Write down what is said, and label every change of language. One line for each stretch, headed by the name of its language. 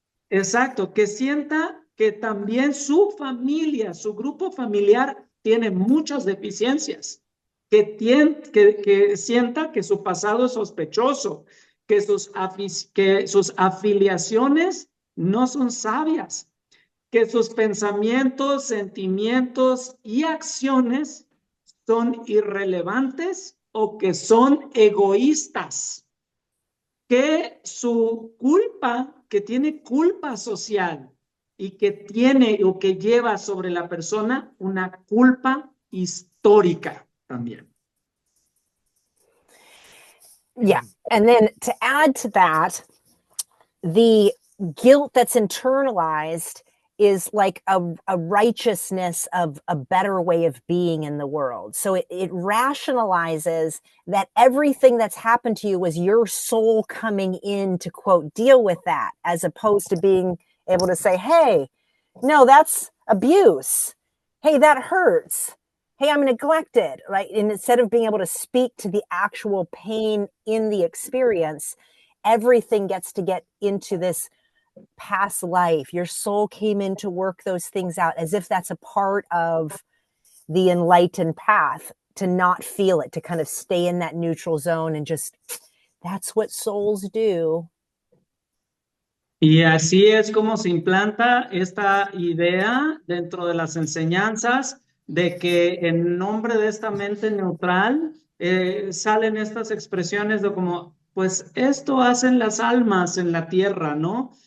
Spanish: Exacto, que sienta que también su familia, su grupo familiar tiene muchas deficiencias, que sienta que su pasado es sospechoso, que sus afiliaciones no son sabias, que sus pensamientos, sentimientos y acciones son irrelevantes o que son egoístas, que su culpa, que tiene culpa social y que tiene o que lleva sobre la persona una culpa histórica también.
English: Yeah, and then to add to that, the guilt that's internalized is like a righteousness of a better way of being in the world. So it rationalizes that everything that's happened to you was your soul coming in to, quote, deal with that, as opposed to being able to say, hey, no, that's abuse. Hey, that hurts. Hey, I'm neglected, right? And instead of being able to speak to the actual pain in the experience, everything gets to get into this past life. Your soul came in to work those things out, as if that's a part of the enlightened path, to not feel it, to kind of stay in that neutral zone and just, that's what souls do.
Spanish: Y así es como se implanta esta idea dentro de las enseñanzas de que en nombre de esta mente neutral salen estas expresiones de como pues esto hacen las almas en la tierra, ¿no?